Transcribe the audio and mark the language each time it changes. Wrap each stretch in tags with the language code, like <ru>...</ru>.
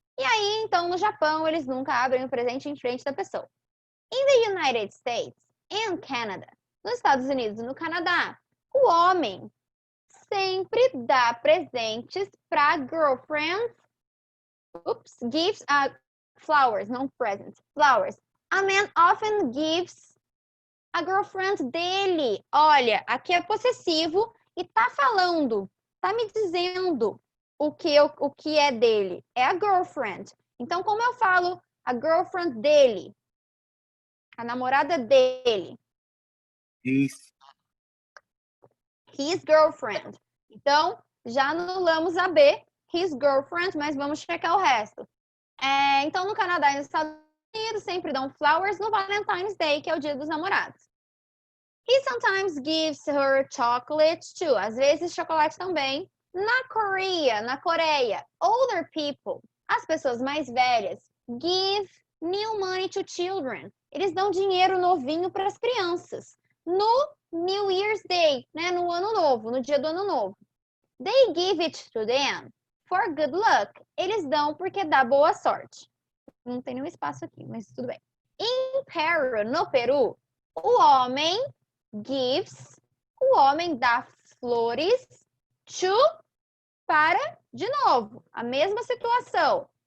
<pt>E aí, então, no Japão, eles nunca abrem o presente em frente da pessoa.</pt> <en>In the United States and Canada,</en> <pt>nos Estados Unidos e no Canadá, o homem sempre dá presentes para girlfriends.</pt> <en>Gives flowers,</en> <pt>não</pt> <en>presents, flowers. A man often gives a girlfriend dele.</en> <pt>Olha, aqui é possessivo e tá falando, tá me dizendo o que é dele. É a girlfriend. Então, como eu falo a girlfriend dele? A namorada dele.</pt> <en>His girlfriend.</en> <pt>Então, já anulamos a B, his girlfriend, mas vamos checar o resto. Então, no Canadá e nos Estados Unidos, sempre dão flowers no Valentine's Day, que é o dia dos namorados.</pt> <en>He sometimes gives her chocolate too.</en> <pt>Às vezes, chocolate também. Na Coreia,</pt> <en>older people,</en> <pt>as pessoas mais velhas, give new money to children. Eles dão dinheiro novinho para as crianças. No New Year's Day, né? No ano novo, no dia do ano novo.</pt> <en>They give it to them for good luck.</en> <pt>Eles dão porque dá boa sorte. Não tem nenhum espaço aqui, mas tudo bem.</pt> <en>In Peru,</en> <pt>no Peru, o homem dá flores para, de novo, a mesma situação.</pt>